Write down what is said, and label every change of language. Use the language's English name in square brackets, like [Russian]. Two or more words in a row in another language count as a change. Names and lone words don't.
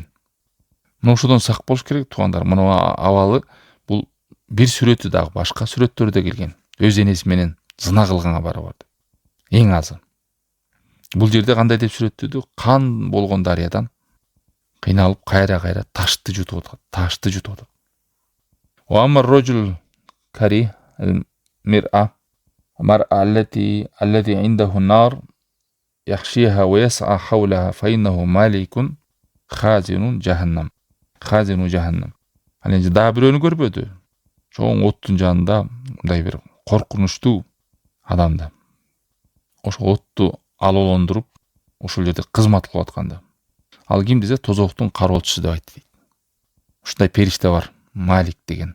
[Kyrgyz] Мына ошодон сак болуш керек туугандар. Мына абалы бул бир сүрөтү дагы башка сүрөттөрдө келген. Өз энеси менен зына кылган кабары бар. Эң азы. Бул жерде кандай деп сүрөттөдү? Кан болгон дарыядан кыйналып кайра ташты жутуп атат. [Arabic] وأما الرجل الكريه المرآة التي عنده النار يخشيها ويسعى حولها فإنه مالك خازن جهنم. [Kyrgyz] Анан да бирөөнү көрбөдү. Чоң оттун жанында мындай бир коркунучтуу адамды. Ошо отту алоолондуруп, ошол жерде кызмат кылып атканда. Ал ким десе, тозоктун кароочусу деп айтты. Ушундай периште бар, Малик деген.